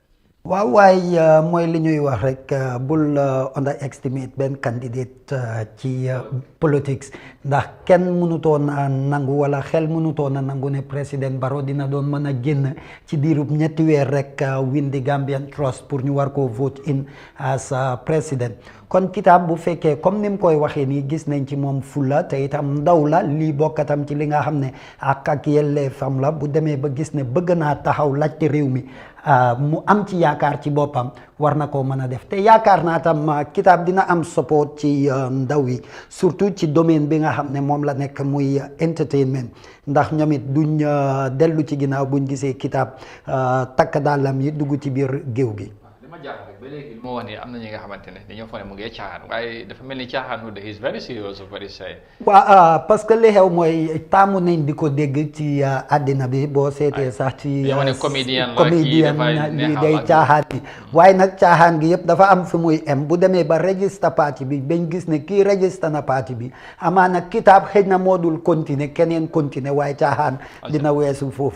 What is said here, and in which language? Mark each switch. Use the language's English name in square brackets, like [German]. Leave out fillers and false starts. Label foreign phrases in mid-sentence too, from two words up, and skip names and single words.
[Wolof] waaw waaye mooy li ñuy wax rek bul underestimate benn candidate ci politics ndax kenn mënutoon a nangu wala xel mënutoon a nangu ne président Barrow dina doon mën a génn ci diirub ñetti weer rek win di Gambian Trust pour ñu war koo [English] vote in as [Wolof] président kon kitaab bu fekkee comme ni mu koy waxee nii gis nañ ci moom fulla te itam ndaw la lii bokkatam ci li nga xam ne ak yelleefam la bu demee ba gis ne bëgg naa taxaw laajte réew mi mu am ci yaakaar ci boppam war na koo mën a def te yaakaar naa tam kitaab dina am support ci ndaw yi surtout ci domaine bi nga xam ne moom la nekk muy entertainment ndax ñoom it duñ dellu ci ginnaaw buñ gisee kitaab takk dàllam yi dugg ci biir géew gi. li ma jaaxal rek ba léegi moo wax ni am na ñi nga xamante ne dañoo foog ne mu ngi caaxaan waaye dafa mel ni caaxaan wu de [English] he is very serious of what he say. [Wolof] waaw parce que li xew mooy taamu nañ di ko dégg ci àddina bi boo seetee sax ci comédien li day caaxaan bi waaye nag caaxaan gi yëpp dafa am fi muy em bu demee ba register parti bi bañ gis ne kii register na parti bi amaana kitaab xëj na moo dul continuer keneen continuer waaye caaxaan dina weesu foofu.